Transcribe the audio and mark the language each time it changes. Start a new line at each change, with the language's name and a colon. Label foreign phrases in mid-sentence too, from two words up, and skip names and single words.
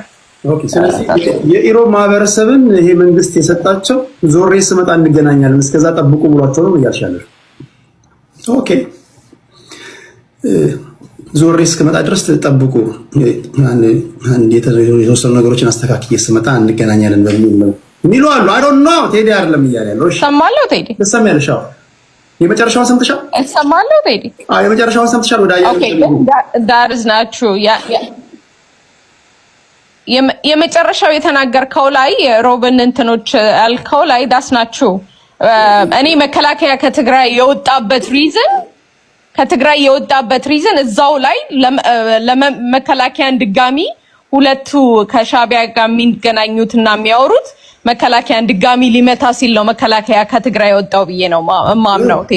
Amharic: ኦኬ። ስለዚህ የኢሮብ ማህበረሰብን ይሄ መንግስት የሰጣቸው ዞሬ ስመጣ እንገናኛለን እስከዛ ጠብቁ ብሏቸው ነው እያልሻለሁ። ኦኬ። ዞሬ እስከመጣ ድረስ ጠብቁ፣ አንድ የተወሰኑ ነገሮችን አስተካክዬ ስመጣ እንገናኛለን በሚል ነው የሚሉ አሉ።
English: I don't know
Amharic: ቴዲ አይደለም እያለ ያለው። እሺ ሰማለሁ ቴዲ። ትሰሚያለሽ? አዎ የመጨረሻውን ሰምተሻል? ሰማለሁ ቴዲ። አዎ የመጨረሻውን ሰምተሻል? ወደ አያሌው
English: that is not true.
Amharic: የመጨረሻው የተናገርከው ላይ ሮብን እንትኖች አልከው ላይ
English: that's not true.
Amharic: እኔ መከላከያ ከትግራይ የወጣበት ሪዝን እዛው ላይ ለመከላከያን ድጋሚ ሁለቱ ከሻቢያ ጋር የሚገናኙትና የሚያወሩት መከላከያን ድጋሚ ሊመታ ሲል ነው መከላከያ ከትግራይ ወጣው ብዬ ነው ማምነው ቴዲ።